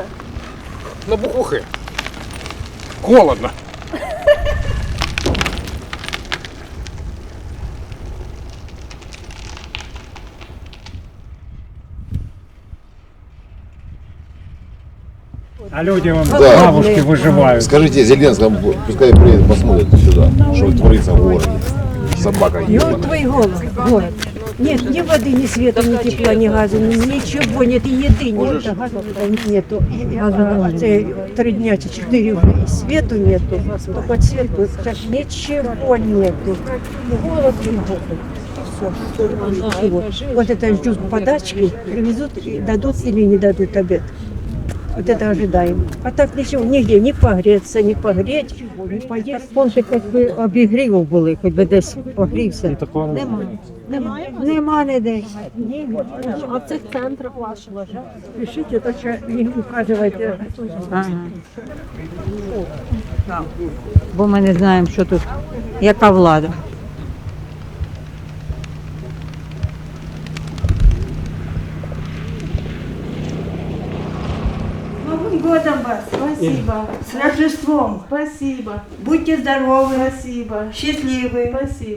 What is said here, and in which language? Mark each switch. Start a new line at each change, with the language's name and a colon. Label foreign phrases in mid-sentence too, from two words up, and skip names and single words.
Russian: На бухухи. Холодно. А люди вон Да. бабушки выживают. Скажите Зеленскому, пускай приедет, посмотрит сюда, что творится в городе. Собака И вот ебаная. твой город. Нет ни воды, ни света, ни тепла, ни газа, ничего нет, и еды нет, нету. Це 3 дня чи 4 уже, и свету нету, только свету, так ничего нету. Голод и голод. Все. Вот это жду подачки, привезут, и дадут или не дадут обед. Вот это ожидаем. А так ничего, нигде не погреться, не погреть, не поесть. Пончик,
Ukrainian: як би обігрівів були, хоч би десь погрівся. Нема ніде. А в цих центрах ваших? Пишіть, то що не указуйте. Бо ми не знаємо, що тут, яка влада.
Russian: Новым годом вас! Спасибо! С Рождеством! Спасибо, Будьте здоровы, спасибо, счастливы, спасибо.